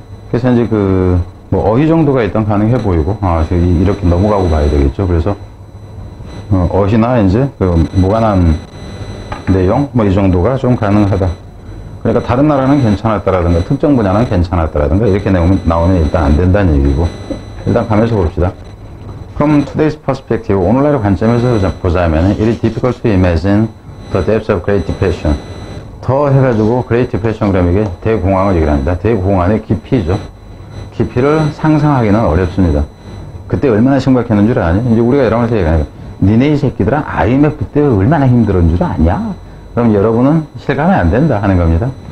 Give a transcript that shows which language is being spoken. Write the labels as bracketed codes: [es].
[ko] 그래서 이제 뭐 어휘 정도가 일단 가능해 보이고, 이렇게 넘어가고 봐야 되겠죠. 그래서 어휘나 이제 무관한 내용, 뭐 이 정도가 좀 가능하다. 그러니까 다른 나라는 괜찮았다라든가 특정 분야는 괜찮았다라든가 이렇게 나오면 일단 안 된다는 얘기고, 일단 가면서 봅시다. [en] From today's perspective, [ko] 오늘날의 관점에서 보자면 [en] it is difficult to imagine the depths of Great Depression. [ko] 더 해가지고 Great Depression 그러면 이게 대공황을 얘기를 합니다. 대공황의 깊이죠. 깊이를 상상하기는 어렵습니다. 그때 얼마나 심각했는 줄 아니? 이제 우리가 여러분한테 얘기하니까 니네 이 새끼들아 IMF 때 얼마나 힘들었는 줄 아냐? 그럼 여러분은 실감이 안 된다 하는 겁니다.